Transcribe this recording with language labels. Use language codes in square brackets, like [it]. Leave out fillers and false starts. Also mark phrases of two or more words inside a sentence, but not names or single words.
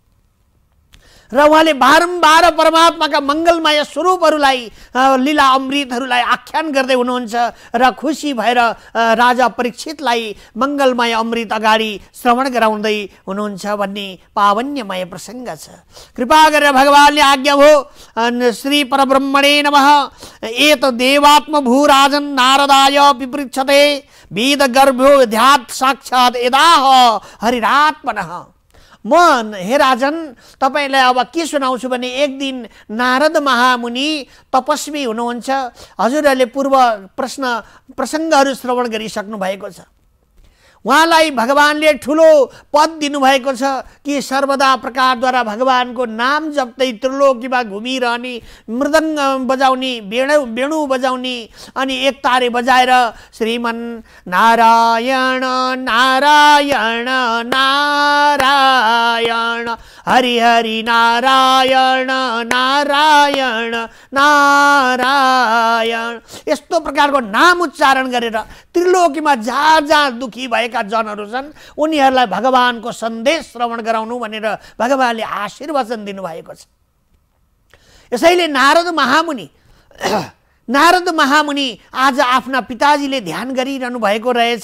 [ne] र उहाँले बारम्बार परमात्माका मङ्गलमय स्वरूपहरूलाई लीला अमृतहरूलाई आख्यान गर्दै हुनुहुन्छ र खुसी भएर राजा परीक्षितलाई मङ्गलमय अमृत अगाडि श्रवण गराउँदै हुनुहुन्छ भन्ने पावन्यमय प्रसङ्ग छ। कृपा गरेर भगवानले आज्ञा भयो [sa] श्री परब्रह्मणे नमः एत देवात्मभूराजन् नारदाय पिपृच्छते वेद गर्भो ध्यात् साक्षात् यदाह हरिरात्मनः। [ne] म हे राजन तपाईलाई अब के सुनाउँछु भने एक दिन नारद महामुनि तपस्वी हुनुहुन्छ। हजुरहरूले पूर्व प्रसङ्गहरू श्रवण गरिसक्नु भएको छ। उहाँलाई भगवानले ठुलो पद दिनुभएको छ कि सर्वदा प्रकारद्वारा भगवानको नाम जप्दै त्रिलोकीमा घुमिरहने, मृदङ्ग बजाउने, वेणु बजाउने अनि एक तारे बजाएर श्रीमन् नारायण नारायण नारायण हरि हरि नारायण नारायण नारायण यस्तो प्रकारको नाम उच्चारण गरेर त्रिलोकीमा जहाँ जहाँ दुखी भएका जनहरू छन् उनीहरूलाई भगवानको सन्देश श्रवण गराउनु भनेर भगवानले आशीर्वचन दिनुभएको छ। यसैले नारद महामुनि आज आफ्ना पिताजीले ध्यान गरिरहनु भएको रहेछ।